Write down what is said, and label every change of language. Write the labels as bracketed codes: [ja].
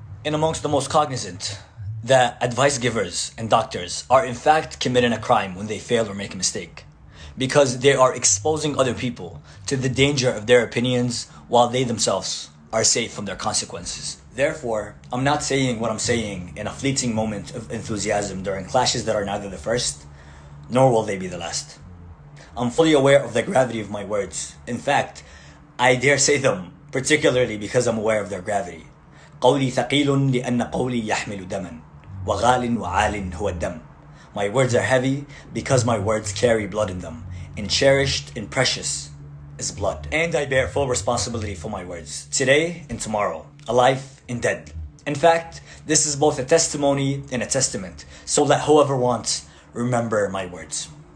[en] And amongst the most cognizant that advice givers and doctors are in fact committing a crime when they fail or make a mistake, because they are exposing other people to the danger of their opinions while they themselves are safe from their consequences. Therefore, I'm not saying what I'm saying in a fleeting moment of enthusiasm during clashes that are neither the first, nor will they be the last. I'm fully aware of the gravity of my words. In fact, I dare say them, particularly because I'm aware of their gravity. [ar] قولي ثقيل لأن قولي يحمل دما وغال وعال هو الدم. [en] My words are heavy because my words carry blood in them, and cherished and precious is blood. And I bear full responsibility for my words, today and tomorrow, alive and dead. In fact, this is both a testimony and a testament, so let whoever wants remember my words.